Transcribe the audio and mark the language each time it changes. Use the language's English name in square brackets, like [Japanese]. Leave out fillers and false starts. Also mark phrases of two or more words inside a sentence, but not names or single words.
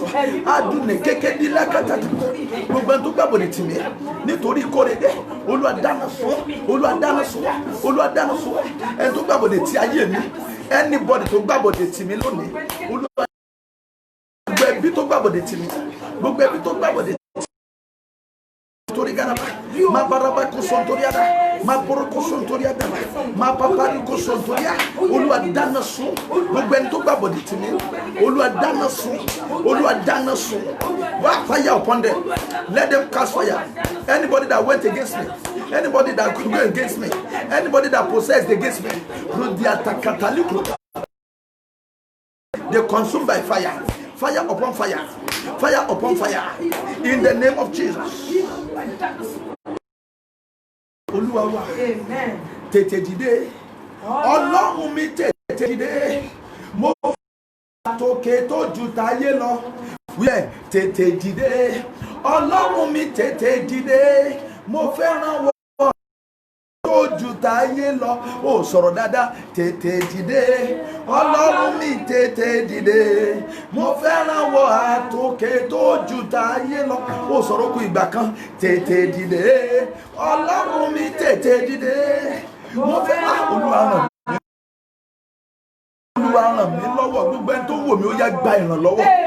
[Yoruba] Adùnè kékeré ní lákàtà gbogbo ẹni tó gbàbọ̀dẹ̀ tì mí nítorí kórede, Olúwa dáná sun wọ́n, Olúwa dáná sun wọ́n, Olúwa dáná sun wọ́n. Ẹni tó gbàbọ̀dẹ̀ tì ayé mi, anybody tó gbàbọ̀dẹ̀ tì mí lónìí, Olúwa gbogbo ẹbí tó gbàbọ̀dẹ̀ tì mí, gbogbo ẹbí tó gbàbọ̀dẹ̀ garaba ma baraba ko sontoriada ma poro ko sontoriada ma papari ko sontoria Olúwa dáná sun gbogbo ẹni tó gbàgbọ́ di timi Olúwa dáná sun Olúwa dáná sun wa [English] fire upon them, let them cast fire. Anybody that went against me, anybody that could go against me, anybody that possessed against me, they consumed by fire. Fire upon fire, fire upon fire, in the name of Jesus. [Yoruba] Olúwa wa, tètè dìde, Ọlọ́run mi tètè dìde, mo tókè tó ju táyé lọ, wíyẹ tètè dìde, Ọlọ́run mi tètè dìde, mo fẹ́ràn wọ tó ju táyé lọ, ó sọ̀rọ̀ dáadáa, tètè dìde, Ọlọ́run mi tètè dìde, mo fẹ́ràn wọ àtòkè tó ju táyé lọ, ó sọ̀rọ̀ kú ìgbà kan, tètè dìde, Ọlọ́run mi tètè dìde, mo fẹ́ràn Olúwa ràn mí lọ́wọ́, gbogbo ẹni tó wò mí ó yá gba ìrànlọ́wọ́.